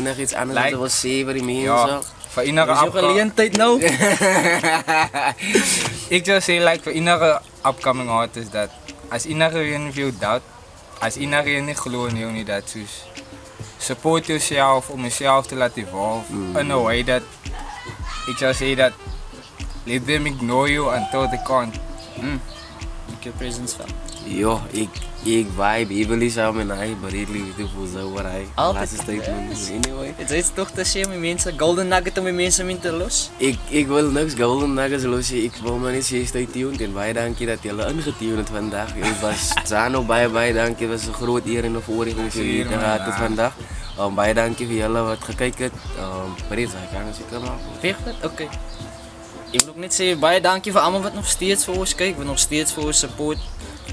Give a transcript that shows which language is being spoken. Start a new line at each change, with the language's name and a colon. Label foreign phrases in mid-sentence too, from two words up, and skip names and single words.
Afrikaans: Enig iets anders wat jy wil sê vir die mense. Ja, vir enige geleentheid nou. ek sou sê like vir enige upcoming artist dat as enige een vir jou doubt, as enige een nie glo in jou nie, dat soos
English: support yourself
Afrikaans: om jouself te laat evolve
English: in a way that
Afrikaans: ek sou sê dat
English: let them ignore you until they can't. Make your presence felt.
Afrikaans: Jo, ek vibe heavily saam met hy,
English: but really beautiful
Afrikaans: so wat hy laaste statement. Anyway, Dit is toch te sê met mense,
English: golden nugget
Afrikaans: om die mense min te los. ek wil niks
English: golden nuggets
Afrikaans: los, ek wil maar net sê
English: stay tuned
Afrikaans: en baie dankie dat julle ingetune het vandag. Ons was Zano, baie dankie, het was 'n groot eer en 'n voorreg om hier te gehad het vandag. Baie dankie vir julle wat gekyk het. Breed, hy kan seker maar.
English: Perfect, okay.
Afrikaans: Ek wil ook net sê baie dankie vir almal wat nog steeds vir ons kyk, wat nog steeds vir ons support.